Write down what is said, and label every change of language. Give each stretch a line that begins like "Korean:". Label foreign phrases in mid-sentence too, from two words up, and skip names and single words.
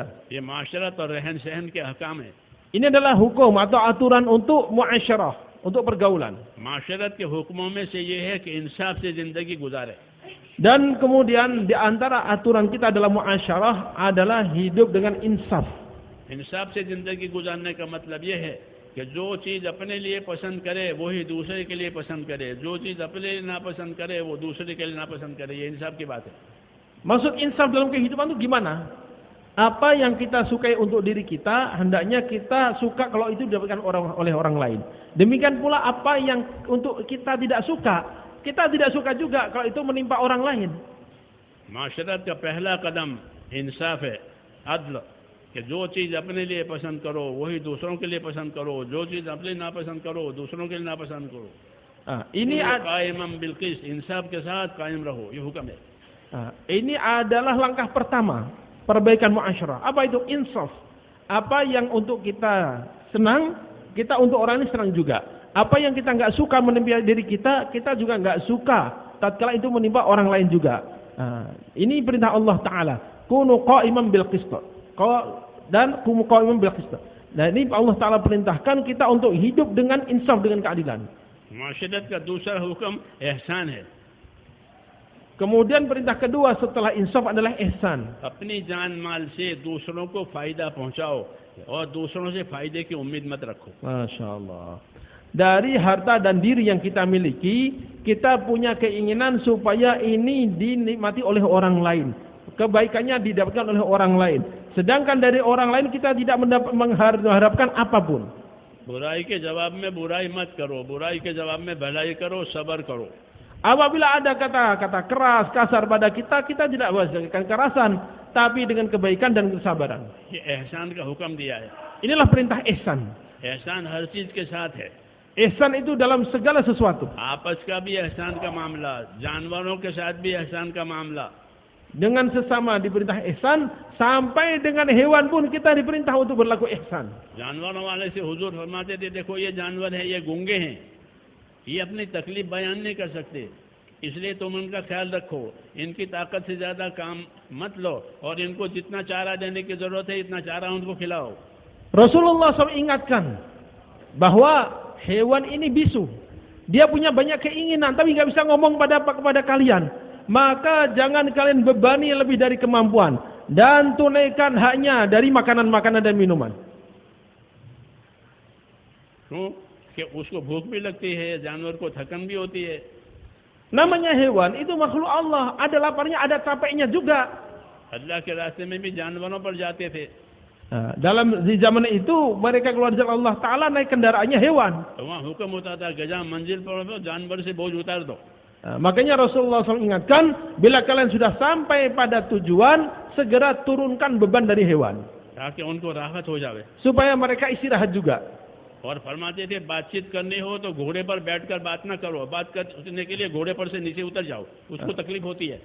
Hindi: ये माशरत और रहन सहन के हकाम है।
Indonesian: Ini adalah hukum atau aturan untuk muasyarah, untuk pergaulan.
Hindi: माशरत के हुक्मों में से ये है कि इंसाफ से जिंदगी गुजारे।
Indonesian: Dan kemudian di antara aturan kita dalam muasyarah adalah hidup dengan insaf.
Hindi: इंसाफ से जिंदगी गुजारने का मतलब ये है कि जो चीज़ अपने लिए पसंद करे वही दूसरे के लिए पसंद करे, जो चीज़ अपने लिए नापसंद करे वो दूसरे के लिए नापसंद करे। ये इंसाफ की बात है।
Indonesian: Maksud insaf dalam kehidupan itu gimana? Apa yang kita sukai untuk diri kita, hendaknya kita suka kalau itu didapatkan oleh orang lain. Demikian pula apa yang untuk kita tidak suka juga kalau itu menimpa orang lain. माशरत का पहला कदम इंसाफ है, अदल, कि जो चीज़ अपने लिए पसंद करो वही दूसरों के लिए पसंद करो, जो चीज़ अपने नापसंद करो दूसरों के लिए नापसंद करो। Ini
Hindi: कायम बिल्किस, इंसाफ के साथ कायम रहो, ये हुक्म है।
Indonesian: Ini adalah langkah pertama perbaikan muasyarah. Apa itu insaf? Apa yang untuk kita senang, kita untuk orang ini senang juga. Apa yang kita nggak suka menimpa diri kita, kita juga nggak suka tatkala itu menimpa orang lain juga. Ini perintah Allah Taala.
Arabic: كونوا قائمين بالقسط. Dan كونوا قائمين بالقسط.
Indonesian: Nah, ini Allah Taala perintahkan kita untuk hidup dengan insaf, dengan keadilan.
Hindi: माशरत का दूसरा हुक्म एहसान है।
Indonesian: Kemudian perintah kedua setelah insaf adalah ihsan.
Hindi: अपनी जान माल से दूसरों को फायदा पहुंचाओ और दूसरों से फायदे की उम्मीद मत रखो।
Arabic: ما شاء الله.
Indonesian: Dari harta dan diri yang kita miliki, kita punya keinginan supaya ini dinikmati oleh orang lain. Kebaikannya didapatkan oleh orang lain. Sedangkan dari orang lain kita tidak mengharapkan apapun.
Hindi: बुराई के जवाब में बुराई मत करो, बुराई के जवाब में भलाई करो, सबर करो।
Indonesian: Apabila ada kata-kata keras, kasar pada kita, kita tidak menghasilkan kekerasan, tapi dengan kebaikan dan kesabaran.
Hindi: ये एहसान का हुक्म दिया है।
Indonesian: Inilah perintah ihsan.
Hindi: एहसान हर चीज के साथ है।
Indonesian: Ihsan itu dalam segala sesuatu.
Hindi: आपस का भी एहसान का मामला, जानवरों के साथ भी एहसान का मामला।
Indonesian: Dengan sesama diperintah ihsan, sampai dengan hewan pun kita diperintah untuk berlaku ihsan.
Hindi: जानवरों वाले से हुजूर फरमाते थे, देखो ये जानवर है, ये गूंगे हैं, ये अपनी तकलीफ बयान नहीं कर सकते, इसलिए तुम उनका ख्याल रखो, इनकी ताकत से ज़्यादा काम मत लो और इनको जितना चारा देने की ज़रूरत है इतना चारा उनको खिलाओ।
Indonesian: Rasulullah SAW ingatkan bahwa hewan ini bisu. Dia punya banyak keinginan tapi nggak bisa ngomong kepada kalian. maka jangan kalian bebani lebih dari kemampuan dan tunaikan haknya dari makanan-makanan dan minuman.
Hindi: कि उसको भूख भी लगती है, जानवर को थकन भी होती है.
Indonesian: Namanya hewan itu makhluk Allah, ada laparnya, ada capeknya juga.
Hindi: अल्लाह के रास्ते में भी जानवरों पर जाते थे.
Indonesian: Dalam di zaman itu mereka keluar jalan Allah Taala naik kendaraannya hewan.
Hindi: तो वहाँ हुक्म होता था गजा मंजिल पर हो जानवर से बोझ उतार दो.
Indonesian: Makanya Rasulullah SAW ingatkan, bila kalian sudah sampai pada tujuan, segera turunkan beban dari hewan.
Hindi: ताकि उनको राहत हो जाए.
Indonesian: Supaya mereka istirahat juga.
Hindi: और फरमाते थे बातचीत करनी हो तो घोड़े पर बैठकर बात ना करो, बात करने के लिए घोड़े पर से नीचे उतर जाओ, उसको तकलीफ होती है.